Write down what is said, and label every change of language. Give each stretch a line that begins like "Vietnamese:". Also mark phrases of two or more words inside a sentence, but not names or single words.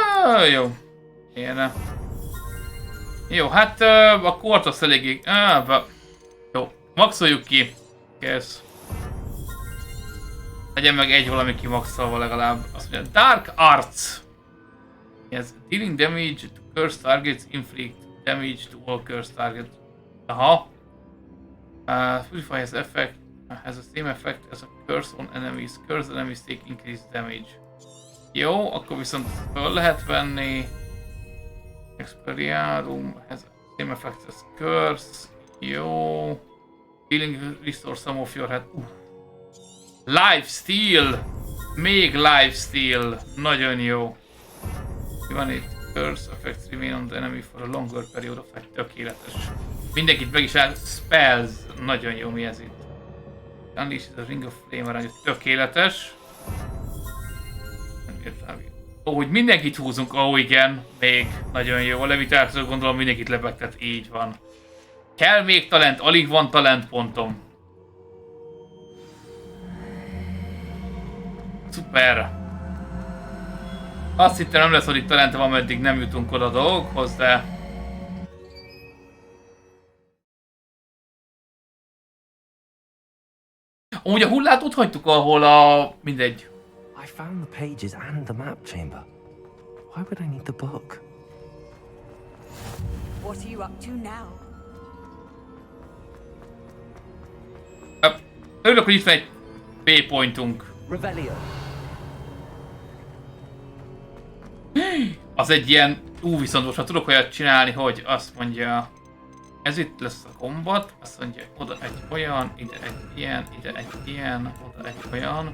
Hungarian: Jó. Ilyen. Jó, hát a kort azt eléggé... Jó, maxoljuk ki. Kész. Legyen meg egy valami kimaxolva legalább. Azt mondja, Dark Arts.
English: Yes, dealing damage to cursed targets, inflict damage to all cursed targets. Aha. Purify has effect, has the same effect as a curse on enemies. Cursed enemies take increased damage.
Hungarian: Jó, akkor viszont föl lehet venni.
English: Experiarum has the same effect as curse.
Hungarian: Jó.
English: Dealing restore some of your head.
Hungarian: Lifesteal! Még lifesteal! Nagyon jó. Mi van itt?
English: Curse effects remain on the enemy for a longer period of time.
Hungarian: Tökéletes. Mindenkit meg is áll. Spells. Nagyon jó, mi ez itt.
English: Unleash the ring of flame arány.
Hungarian: Tökéletes. Hogy mindenkit húzunk. Igen. Még. Nagyon jó. A levitációt gondolom mindenkit lebegtet. Így van. Kell még talent. Alig van talentpontom. Szuper. Azt hittem nem lesz, hogy itt talentem, ameddig nem jutunk oda a dolgokhoz, de... Amúgy a hullát ott hagytuk, ahol a... mindegy.
English: I found the pages and the map chamber. Why would I need the book? What are you up to now?
Hungarian: Örülök, hogy itt van egy B-pointunk. Revelio. Az egy ilyen... viszont most már tudok olyat csinálni, hogy azt mondja... Ez itt lesz a gombat, azt mondja, oda egy olyan, ide egy ilyen, ide egy ilyen, oda egy olyan.